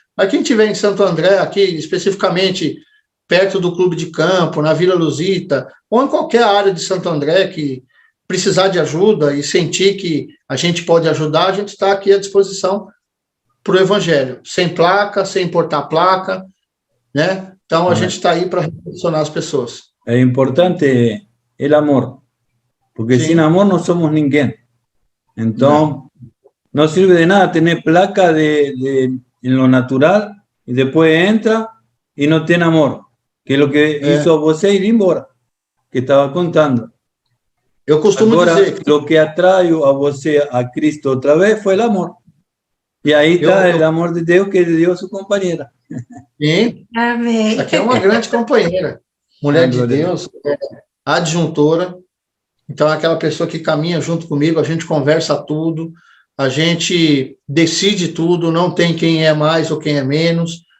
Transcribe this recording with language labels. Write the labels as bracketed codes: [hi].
[pt] Mas quem estiver em Santo André, aqui especificamente perto do Clube de Campo, na Vila Luzita, ou em qualquer área de Santo André que precisar de ajuda e sentir que a gente pode ajudar, a gente está aqui à disposição para o Evangelho, sem placa, sem importar placa, né? Então a gente está aí para relacionar as pessoas. É importante o amor, porque [es] sin amor no somos ninguém. Então, no sirve de nada tener placa en lo natural y después entra y no tiene amor, que es lo que hizo [pt] você ir embora, [es] que estaba contando. [pt] Eu costumo dizer que lo que atraiu a você a Cristo outra vez foi o amor. E aí está o amor de Deus que ele deu a sua companheira. Sim. Amém. Aqui é uma grande companheira, mulher de Deus, adjuntora. Então, é aquela pessoa que caminha junto comigo, a gente conversa tudo, a gente decide tudo, não tem quem é mais ou quem é menos.